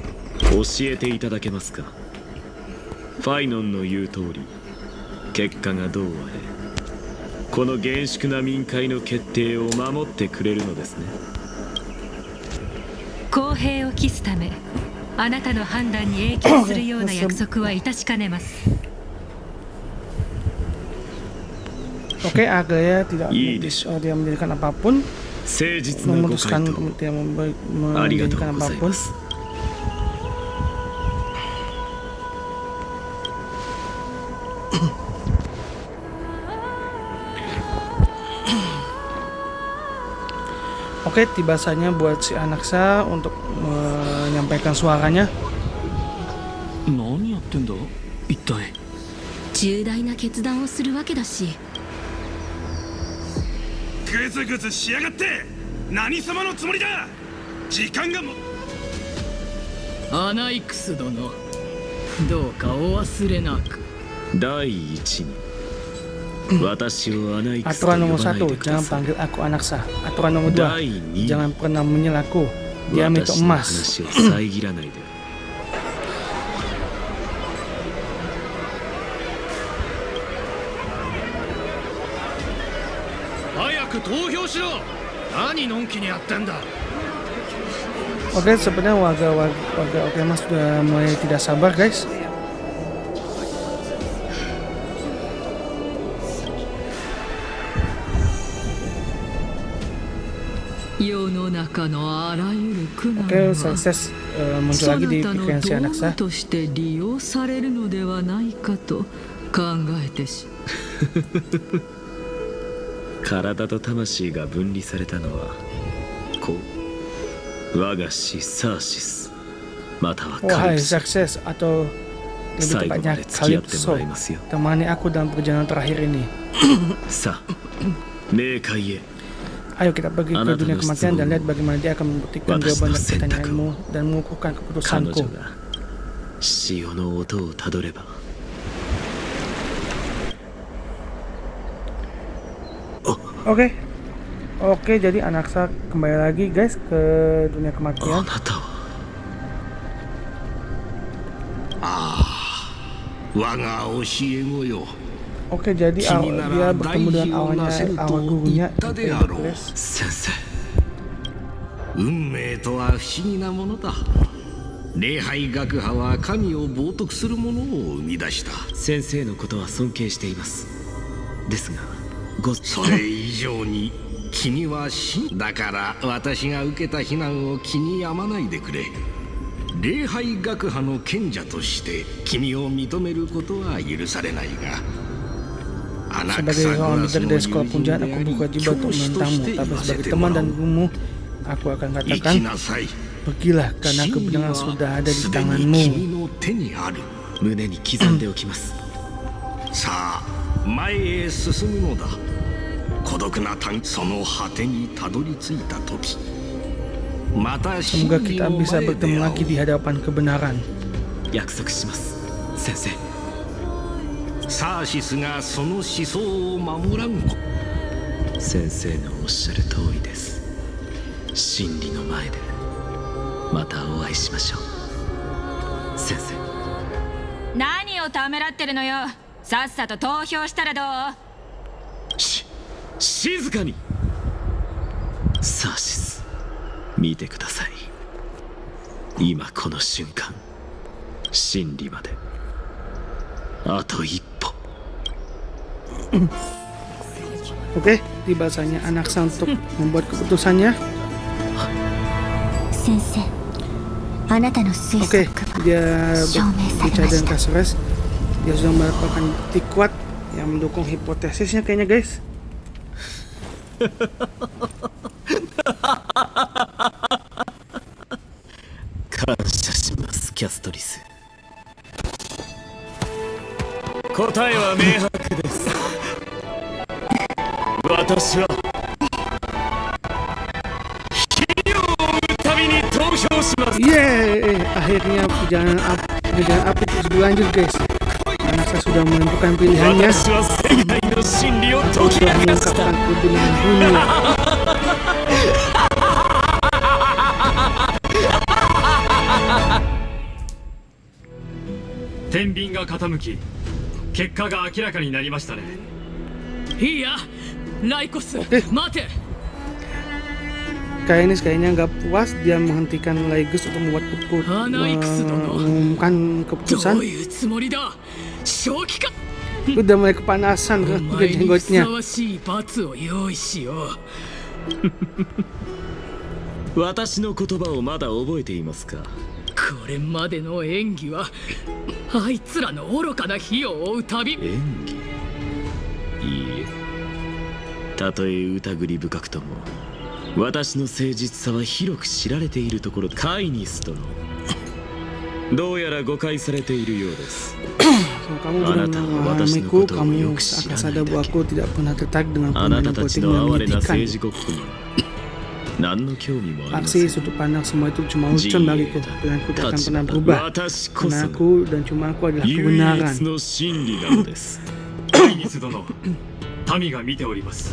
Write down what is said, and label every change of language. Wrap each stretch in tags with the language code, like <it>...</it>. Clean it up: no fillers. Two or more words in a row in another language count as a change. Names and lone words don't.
<ja>教えていただけますか？ファイノンの言う通り、結果がどうあれ、この厳粛な民会の決定を守ってくれるのですね。公平を期すため、あなたの判断に影響するような約束は致しかねます。</ja> <id>Oke, Agaya tidak Iya, tidak menjadikan apapun,</id> <ja>誠実なご回</ja> <id>memutuskan</id> <ja>答</ja> <id>untuk tidak</id> <ja>ありがと</ja> <id>menjadikan</id> <ja>うござい</ja> <id>apapun.</id> <ja>ます。</ja> <id>Oke, tiba saatnya buat si anak saya untuk menyampaikan suaranya.</id> <ja>何やってんだ一体。重大な決断をするわけだし、グズグズしやがって。何様のつもりだ。時間がもアナイクス殿、どうかお忘れなく。第一に、私をアナイクスと</ja> <id>Aturan</id> <ja>呼</ja> <id>nomor</id> <ja>ばないで</ja> <id>1,</id> <ja>くだ</ja> <id>jangan</id> <ja>さい。</ja> <id>panggil aku anak saya. Aturan nomor 2,</id> <ja>第二、</ja> <id>jangan pernah menyelaku. Dia minta</id> <ja>私の</ja> <id>emas.</id> <ja>話を遮らないで。早く投票しろ。何のんきにやってんだ。</ja> <id>Oke, sebenarnya warga Okema sudah mulai tidak sabar guys.</id> <ja>世の中のあらゆる苦難</ja> <id>Oke,</id> <ja>は</ja> <id>sukses muncul</id> <ja>そ</ja> <id>lagi</id> <ja>な</ja> <id>di</id> <ja>たの</ja> <id>pikiran si</id> <ja>道</ja> <id>anak</id> <ja>具</ja> <id>saya.</id> <ja>として利用されるのではないかと考えてし。体と魂が分離されたのは、こう、我が師サーシス、またはカ</ja> <id>Wahai</id> <ja>リプス、</ja> <id>sukses atau lebih</id> <ja>最後ま</ja> <id>tepatnya</id> <ja>で付き合っても</ja> <id>Calypso,</id> <ja>らいますよ。</ja> <id>temani aku dalam perjalanan terakhir ini.</id> <ja>さあ、冥界へ。</ja> <id>Ayo kita pergi ke dunia kematian dan lihat bagaimana dia akan membuktikan jawaban dari pertanyaanmu dan mengukuhkan</id> <ja>彼</ja> <id>keputusanku.</id> <ja>女が潮の音をたどれば。</ja> <id>Oke, jadi anak saya kembali lagi guys ke dunia</id> <ja>あ</ja> <id>kematian.</id> <ja>なたは我が教え子よ。</ja> <id>Oke, jadi dia bertemu dengan awal gurunya Hercules.</id> <ja>先生。運命とは不思議なものだ。礼拝学派は神を冒涜するものを生み出した。先生のことは尊敬しています。ですが、それ以上に君はだから私が受けた非難を気に病まないでくれ。礼拝学派の賢者として君を認めることは許されないが、</ja> <id>Sebagai seorang leader dari sekolah punjahan, aku berkewajiban untuk menentangmu. Tapi sebagai teman dan gurumu, aku akan katakan, pergilah karena kebenaran sudah ada di tanganmu.</id> <ja>胸に刻んでおきます。さあ、前へ進むのだ。孤独なその果てにたどり着いた時、 また</ja> <id>Semoga</id> <ja>真理</ja> <id>kita</id> <ja>の</ja> <id>bisa</id> <ja>前で</ja> <id>bertemu</id> <ja>会おう</ja> <id>lagi di hadapan kebenaran.</id> <ja>約束します先生。サーシスがその思想を守らんこ先生のおっしゃる通りです。真理の前でまたお会いしましょう先生。何をためらってるのよ。さっさと投票したらどう？静かに。サーシス、見てください。今この瞬間、真理まであと一歩。</ja> <id>Oke, tiba saatnya Anaxa untuk membuat keputusannya.</id> <ja>先生、あなたの推</ja> <id>Oke,</id> <ja>測が</ja> <id>dia</id> <ja>証明され</ja> <id>berbicara</id> <ja>まし</ja> <id>dengan</id> <ja>た。</ja> <id>Kasores. Dia sudah mendapatkan bukti kuat yang mendukung hipotesisnya kayaknya guys.</id> <ja>感謝しますキャストリス。答えは明白です。私は火を追うたびに投票します。</ja> <id>Yeay, akhirnya perjalanan api terus berlanjut guys. Anaxa sudah menentukan pilihannya.</id> <ja>私は世界の真理を</ja> <id>Dia</id> <ja>解き</ja> <id>sudah</id> <ja>明かした</ja> <id>mengungkapkan kebenaran dunia.</id> <ja>天秤が傾き結果が明らかになりましたね。いいやライコス、待て。</ja> <id>Kayaknya nggak puas, dia menghentikan Laigus untuk mengumumkan</id> <ja>ど</ja> <id>keputusan.</id> <ja>ういうつもりだ。正気か。</ja> <id>Udah mulai kepanasan</id> <ja>お</ja> <id>ke</id> <ja>前にふ</ja> <id>jenggotnya.</id> <ja>さわしい罰を用意しよう。私の言葉をまだ覚えていますか。これまでの演技はあいつらの愚かな火を追う旅。演技。いいえ、たとえ疑り深くとも私の誠実さは広く知られているところ。カイニス殿、どうやら誤解されているようです。</ja> <id>Kamu sudah memahamiku, kamu akan sadar bahwa aku tidak pernah tertarik dengan</id> <ja>あな</ja> <id>pemain</id> <ja>たたち</ja> <id>politik</id> <ja>の</ja> <id>yang</id> <ja>哀れな</ja> <id>menyedihkan.</id> <ja>政治ごっこには何の興味もありませ</ja> <id>Aksi</id> <ja>ん。</ja> <id>sudut pandang semua itu cuma ucon bagiku, pilihanku tidak akan pernah berubah.</id> <ja>私こ</ja> <id>Karena</id> <ja>そ</ja> <id>aku dan cuma aku adalah</id> <ja>唯</ja> <id>kebenaran.</id> <ja>一の真理なのです。カイニス殿、民が見ております。</ja>